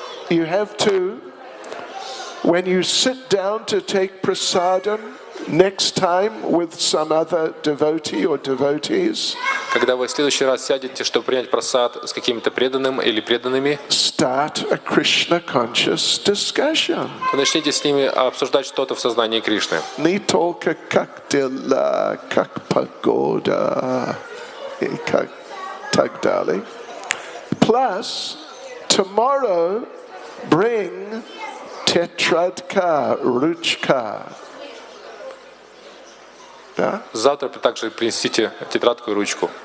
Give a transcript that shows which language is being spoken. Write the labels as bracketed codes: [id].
[en] You have to, when you sit down to take prasadam next time with some other devotee or devotees, [ru] Когда вы в следующий раз сядете, чтобы принять прасад с каким-то преданным или преданными, [en] start a Krishna conscious discussion. [ru] вы начните с ними обсуждать что-то в сознании Кришны. Не только как дела, как погода и как так далее. [en] Plus, tomorrow, bring [ru] tetradka, ручка. Да? Завтра также принесите тетрадку и ручку.